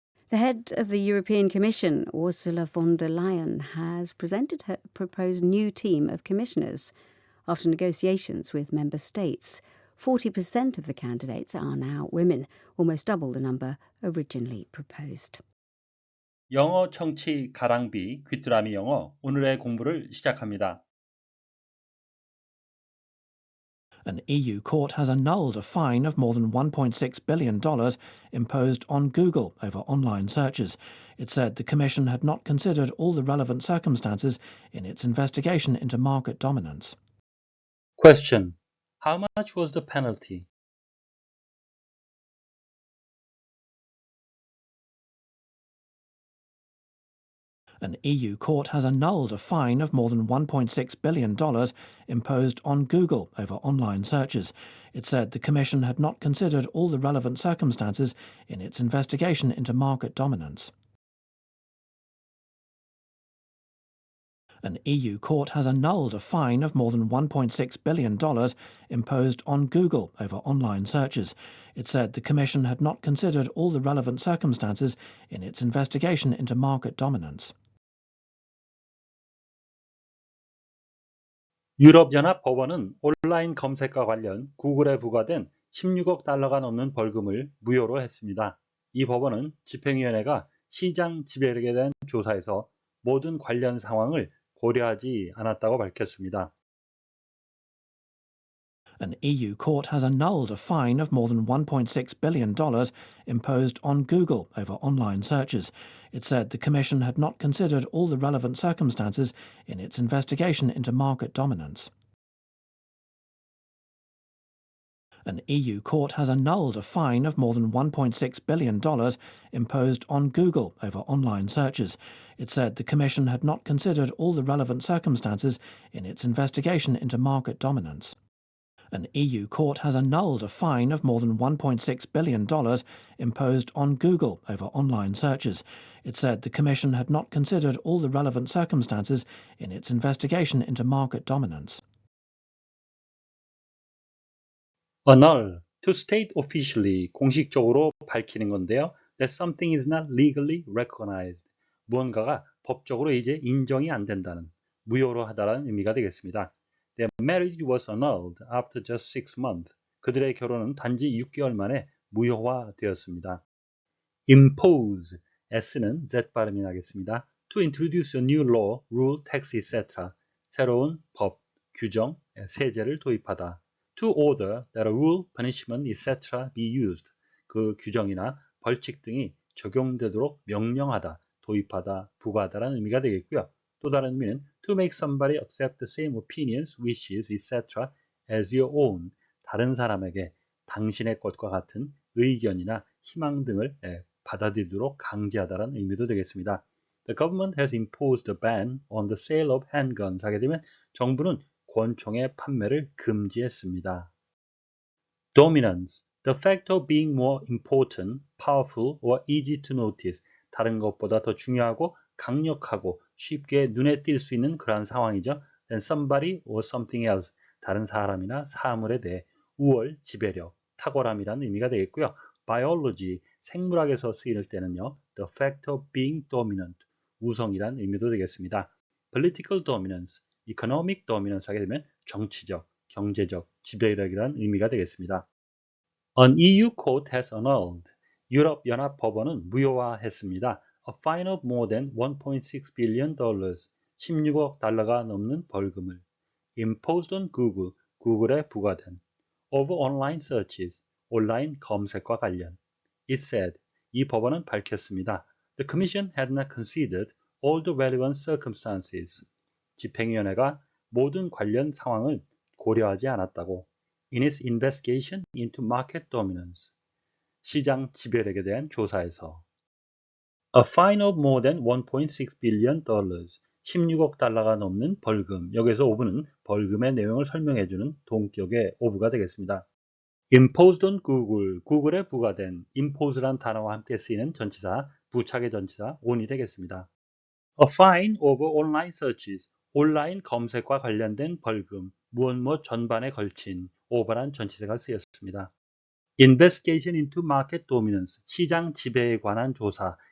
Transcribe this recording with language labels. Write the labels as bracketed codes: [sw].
[en] The head of the European Commission, Ursula von der Leyen, has presented her proposed new team of commissioners after negotiations with member states. 40% of the candidates are now women, almost double the number originally proposed. [ko] 영어 청취 가랑비 귀뚜라미 영어 오늘의 공부를 시작합니다. [en] An EU court has annulled a fine of more than $1.6 billion imposed on Google over online searches. It said the Commission had not considered all the relevant circumstances in its investigation into market dominance. Question. How much was the penalty? An EU court has annulled a fine of more than $1.6 billion imposed on Google over online searches. It said the Commission had not considered all the relevant circumstances in its investigation into market dominance. An EU court has annulled a fine of more than $1.6 billion imposed on Google over online searches. It said the Commission had not considered all the relevant circumstances in its investigation into market dominance. [ko] 유럽연합 법원은 온라인 검색과 관련 구글에 부과된 16억 달러가 넘는 벌금을 무효로 했습니다. 이 법원은 집행위원회가 시장 지배력에 대한 조사에서 모든 관련 상황을 고려하지 않았다고 밝혔습니다. [en] An EU court has annulled a fine of more than $1.6 billion imposed on Google over online searches. It said the Commission had not considered all the relevant circumstances in its investigation into market dominance. An EU court has annulled a fine of more than $1.6 billion imposed on Google over online searches. It said the Commission had not considered all the relevant circumstances in its investigation into market dominance. An EU court has annulled a fine of more than $1.6 billion imposed on Google over online searches. It said the Commission had not considered all the relevant circumstances in its investigation into market dominance. Annul, to state officially, [ko] 공식적으로 밝히는 건데요. [en] That something is not legally recognized. [ko] 무언가가 법적으로 이제 인정이 안 된다는, 무효로 하다라는 의미가 되겠습니다. [en] Their marriage was annulled after just 6 months. [ko] 그들의 결혼은 단지 6개월 만에 무효화되었습니다. [en] Impose, [ko] S는 Z 발음이 나겠습니다. [en] To introduce a new law, rule, tax, etc. [ko] 새로운 법, 규정, 세제를 도입하다. [en] To order that a rule, punishment, etc. be used. [ko] 그 규정이나 벌칙 등이 적용되도록 명령하다, 도입하다, 부과하다라는 의미가 되겠고요. 또 다른 의미는 [en] to make somebody accept the same opinions, wishes, etc. as your own. [ko] 다른 사람에게 당신의 것과 같은 의견이나 희망 등을 받아들이도록 강제하다라는 의미도 되겠습니다. [en] The government has imposed a ban on the sale of handguns. [ko] 하게 되면 정부는 권총의 판매를 금지했습니다. [en] Dominance, the fact of being more important, powerful, or easy to notice. [ko] 다른 것보다 더 중요하고 강력하고 쉽게 눈에 띌 수 있는 그러한 상황이죠. [en] Than somebody or something else. [ko] 다른 사람이나 사물에 대해 우월, 지배력, 탁월함이라는 의미가 되겠고요. Biology, 생물학에서 쓰일 때는요. [en] The fact of being dominant. [ko] 우성이라는 의미도 되겠습니다. [en] Political dominance, economic dominance [ko] 하게 되면 정치적, 경제적, 지배력이라는 의미가 되겠습니다. [en] An EU court has annulled. [ko] 유럽 연합 법원은 무효화했습니다. [en] A fine of more than $1.6 billion, [ko] 16억 달러가 넘는 벌금을 [en] imposed on Google, [ko] 구글에 부과된 [en] over online searches, [ko] 온라인 검색과 관련. [en] It said, [ko] 이 법원은 밝혔습니다. [en] The Commission had not considered all the relevant circumstances. [ko] 집행위원회가 모든 관련 상황을 고려하지 않았다고. [en] In its investigation into market dominance. [ko] 시장 지배력에 대한 조사에서. [en] A fine of more than $1.6 billion, [ko] 16억 달러가 넘는 벌금. 여기서 ove는 벌금의 내용을 설명해주는 동격의 ove가 되겠습니다. [en] Imposed on Google, [ko] 구글에 부과된 impose란 단어와 함께 쓰이는 전치사, 부착의 전치사 on이 되겠습니다. [en] A fine over online searches, [ko] 온라인 검색과 관련된 벌금, 무엇 전반에 걸친 over란 전치사가 쓰였습니다. [en] Investigation into market dominance, [ko] 시장 지배에 관한 조사,